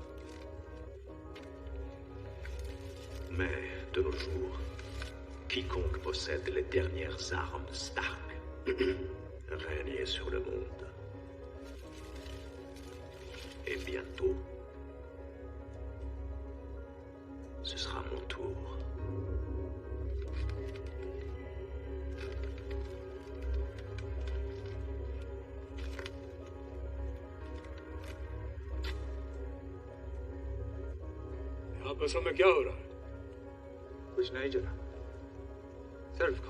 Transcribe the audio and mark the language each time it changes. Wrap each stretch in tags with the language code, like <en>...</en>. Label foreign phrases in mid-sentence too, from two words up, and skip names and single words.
<fr>Mais, de nos jours, quiconque possède les dernières armes Stark règne sur le monde. Et bientôt, ce sera mon tour.</fr> <hi>बस में क्या हो रहा है? कुछ नहीं जरा सिर्फ खाओ</hi>